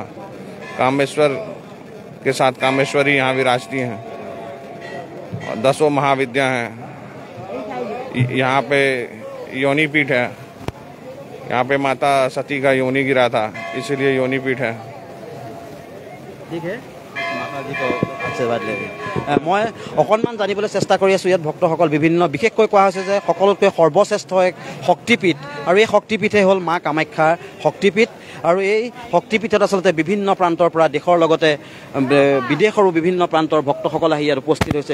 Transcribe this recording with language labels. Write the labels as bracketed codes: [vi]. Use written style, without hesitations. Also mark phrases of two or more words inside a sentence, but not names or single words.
[hi] कामेश्वर के साथ कामेश्वरी यहाँ विराजती हैं, 10 महाविद्या हैं। यहाँ पे योनि पीठ है, यहाँ पे माता सती का योनि गिरा था, इसलिए योनि पीठ है। [as] ঠিক আছে মাতাজীক আশীৰ্বাদ লৈ মই অকণমান জানিবলৈ চেষ্টা কৰি আছোঁ। ইয়াত ভক্তসকল বিভিন্ন বিশেষকৈ কোৱা হৈছে যে সকলোতকৈ সৰ্বশ্ৰেষ্ঠ এক শক্তিপীঠ, আৰু এই শক্তিপীঠে হ'ল মা কামাখ্যাৰ শক্তিপীঠ। আৰু এই শক্তিপীঠত আচলতে বিভিন্ন প্ৰান্তৰ পৰা দেশৰ লগতে বিদেশৰো বিভিন্ন প্ৰান্তৰ ভক্তসকল আহি ইয়াত উপস্থিত হৈছে।